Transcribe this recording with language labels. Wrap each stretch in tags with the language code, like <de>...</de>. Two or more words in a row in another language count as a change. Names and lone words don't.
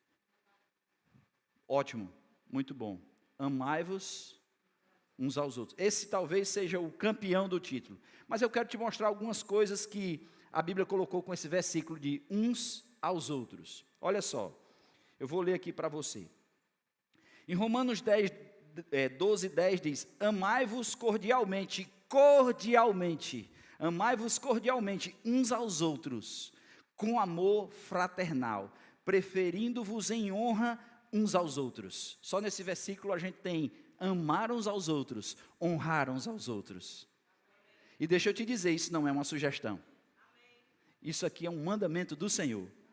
<pt>Ótimo, muito bom. Amai-vos uns aos outros. Esse talvez seja o campeão do título. Mas eu quero te mostrar algumas coisas que a Bíblia colocou com esse versículo de uns aos outros. Olha só, eu vou ler aqui para você. Em Romanos 12:10 diz: amai-vos cordialmente, amai-vos cordialmente uns aos outros, com amor fraternal, preferindo-vos em honra uns aos outros. Só nesse versículo a gente tem amar uns aos outros, honrar uns aos outros. E deixa eu te dizer, isso não é uma sugestão. Isso aqui é um mandamento do Senhor.</pt>